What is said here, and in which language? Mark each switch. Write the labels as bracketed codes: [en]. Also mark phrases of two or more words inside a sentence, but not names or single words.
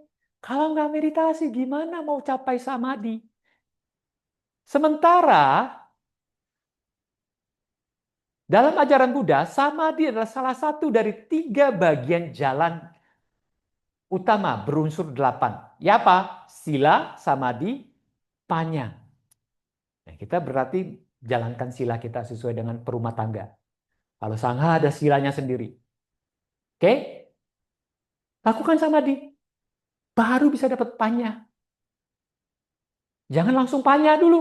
[id] Kalau nggak meditasi, gimana mau capai samadhi? Sementara dalam ajaran Buddha, samadhi adalah salah satu dari 3 bagian jalan utama berunsur 8. Ya apa? Sila, samadhi, panya. Nah, kita berarti jalankan sila kita sesuai dengan perumah tangga. Kalau sangha ada silanya sendiri. Oke? Lakukan samadhi. Baru bisa dapat panya. Jangan langsung panya dulu.